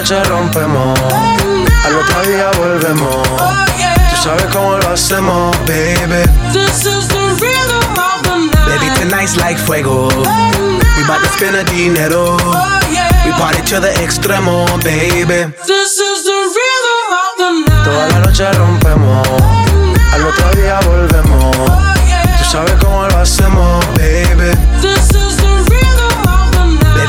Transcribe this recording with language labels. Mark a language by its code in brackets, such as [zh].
[es] Rompemos, al otro día volvemos. [en] Oh, yeah. [es] Tú sabes cómo lo hacemos, baby. [en] This is the rhythm of the night. Baby, tonight's like fuego. We about to spend the dinero. Oh, yeah. We party to the extremo, baby. This is the rhythm of the night. [es] Toda la noche rompemos, al otro día volvemos. [en] Oh, yeah. [es] Tú sabes cómo lo hacemos, baby. [en] This is the rhythm of the night.